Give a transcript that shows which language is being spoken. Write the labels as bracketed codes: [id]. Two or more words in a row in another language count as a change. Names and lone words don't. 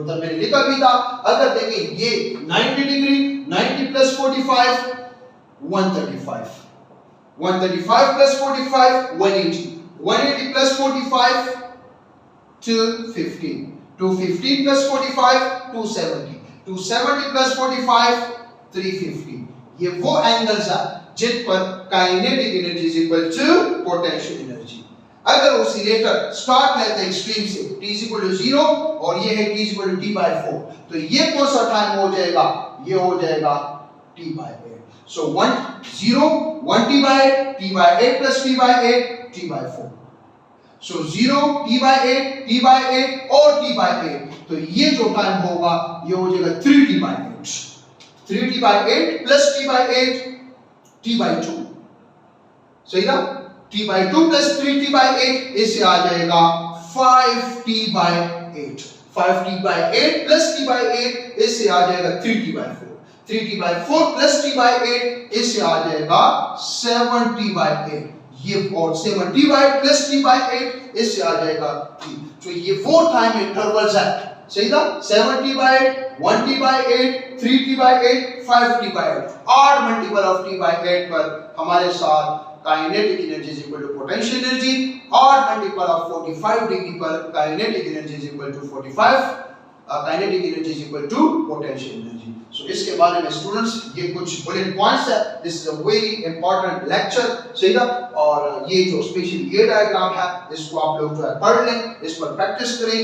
[hi] उधर मैंने लिखा भी था, अगर देखें ये 90 डिग्री, 90 प्लस 45 135, 135 प्लस 45 180, 180 प्लस 45 215, 215 plus 45 270, 270 plus 45 350। ये वो एंगल्स है जिन पर [en] kinetic energy is equal to potential energy. [hi] अगर [en] oscillator start [hi] लेते हैं एक्सट्रीम से [en] t is equal to 0 [hi] और ये है [en] t is equal to t by 4, [hi] तो ये कौन सा टाइम हो जाएगा? ये हो जाएगा [en] t by 8. So 1 0 1t by 8, t by 8 plus t by 8, t by 4. So 0, t by 8, t by 8 और t by 8, [hi] तो ये जो टाइम होगा ये हो जाएगा [en] 3t by 8, 3t by 8 plus t by 8, t by 2। [hi] सही ना? [en] t by 2 plus 3t by 8, [hi] इससे आ जाएगा [en] 5t by 8, 5t by 8 plus t by 8, [hi] इससे आ जाएगा [en] 3t by 4, 3t by 4 plus t by 8, [hi] इससे आ जाएगा [en] 7t by 8, [hi] ये और [en] 7t by 8 plus t by 8, [hi] इससे आ जाएगा t। तो ये वो [en] time intervals [hi] है, सही था? [en] 7t by 8, 1t by 8, 3t by 8, 5t by 8, 8 multiple of t by 8 [hi] पर हमारे साथ [en] kinetic energy is equal to potential energy, और multiple of 45 degree पर kinetic energy is equal to 45, kinetic energy is equal to potential energy. [hi] सो इसके बारे में स्टूडेंट्स ये कुछ [en] bullet points [hi] है। [en] this is a very important lecture, [hi] सही ना? और ये जो स्पेशल ये डायग्राम है इसको आप लोग जो है पढ़ लें, इस पर प्रैक्टिस करें।